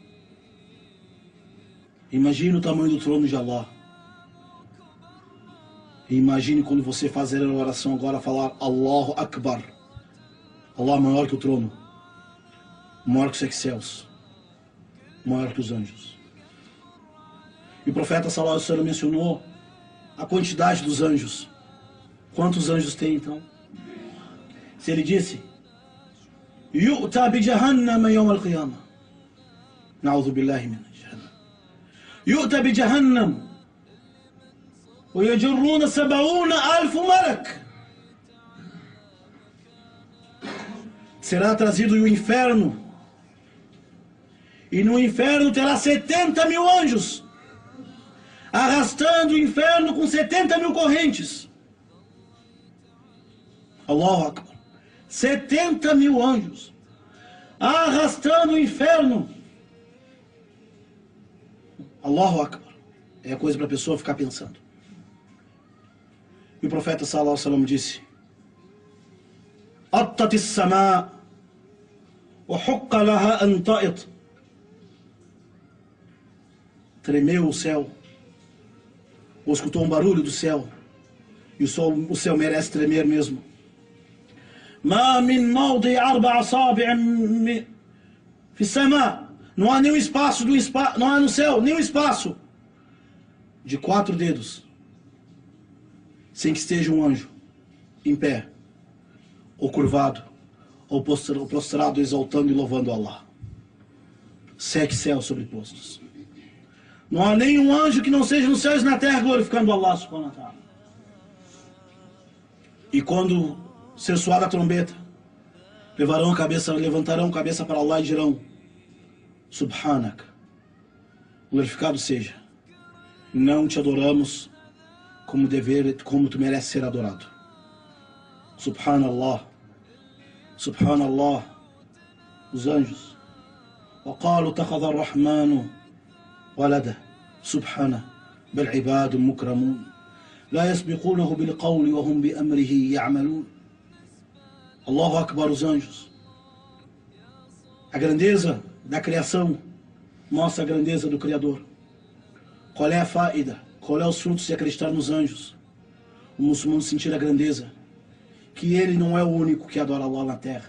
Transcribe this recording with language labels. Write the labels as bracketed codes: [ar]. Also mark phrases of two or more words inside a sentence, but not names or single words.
[pt] Imagine o tamanho do trono de Allah. E imagine quando você fazer a oração agora, falar [ar] الله أكبر. [pt] Allah maior que o trono, maior que os sete céus, maior que os anjos. E o profeta [ar] صلى الله عليه وسلم [pt] mencionou a quantidade dos anjos. Quantos anjos tem então? Se ele disse: [ar] يؤتى بجهنم يوم القيامة. نعوذ بالله من جهنم. يؤتى بجهنم ويجرون 70,000 ملك. [pt] Será trazido o inferno, e no inferno terá 70.000 anjos, arrastando o inferno com 70.000 correntes. [ar] الله أكبر. [pt] 70.000 anjos, arrastando o inferno. [ar] الله أكبر. [pt] É coisa para a pessoa ficar pensando. E o profeta [ar] صلى الله عليه وسلم disse: أطت السماء وحق لها أن تئط. [pt] Tremeu o céu, ou escutou um barulho do céu, e o céu merece tremer mesmo. [ar] ما من موضع 4 أصابع في السماء. [pt] Não há nenhum espaço não há no céu nenhum espaço de 4 dedos sem que esteja um anjo em pé, ou curvado, ou prostrado, exaltando e louvando Allah. 7 céus sobrepostos. Não há nenhum anjo que não seja nos céus e na terra glorificando Allah [ar] سبحانه وتعالى. [pt] E quando ser soada a trombeta, levantarão a cabeça para Allah e dirão: Subhanak, glorificado seja, não te adoramos como tu mereces ser adorado. [ar] سبحان الله، سبحان الله. [pt] Os anjos: [ar] وقالوا اتخذ الرحمن ولده سبحانه بل عباد مكرمون لا يسبقونه بالقول وهم بأمره يعملون. الله أكبر. [pt] Os anjos, a grandeza da criação mostra a grandeza do Criador. Qual é a faida? Qual é os frutos de acreditar nos anjos? O muçulmano sentir a grandeza, que ele não é o único que adora Allah na terra.